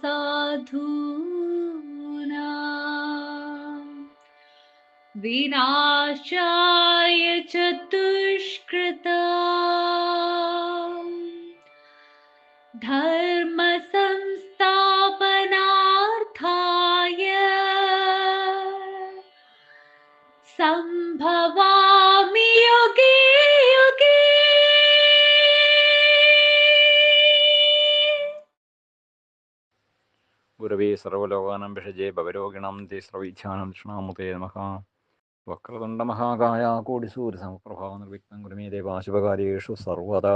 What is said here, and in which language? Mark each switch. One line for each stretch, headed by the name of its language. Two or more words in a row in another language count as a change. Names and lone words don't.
Sanskrit: साधूनां विनाशाय च दुष्कृतां, धर्म संस्थापनार्थाय संभवामि युगे युगे। ഗുരവേ സർവലോകാനാം ഭിഷജേ ഭവരോഗിണാം തേ സർവൈച്ഛാനാം ദക്ഷിണാമുഖേ നമഃ. വക്രതുണ്ടമഹാകായ കോടിസൂര്യസമപ്രഭാ നിർവിഘ്നം കുരു മേ ദേവ ശുഭകാര്യേഷു സർവദാ.